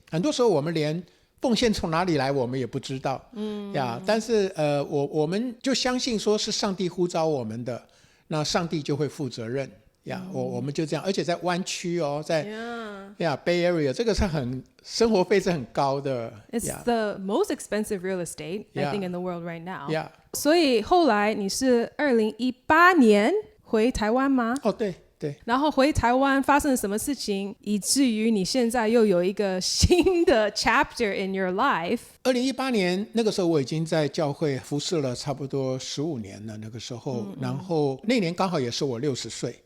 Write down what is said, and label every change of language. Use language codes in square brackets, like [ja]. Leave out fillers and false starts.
[zh] 很多时候我们连奉献从哪里来我们也不知道，但是我们就相信说是上帝呼召我们的，那上帝就会负责任。我们就这样，而且在湾区在Bay Area 这个是生活费是很高的。 [en] It's the most expensive real estate I think in the world right now. [zh] 所以后来你是2018年回台湾吗？对。然后回台湾发生了什么事情，以至于你现在又有一个新的 [en] chapter in your life？ [zh] 2018年那个时候我已经在教会服侍了差不多15年了，那个时候，然后那年刚好也是我60岁。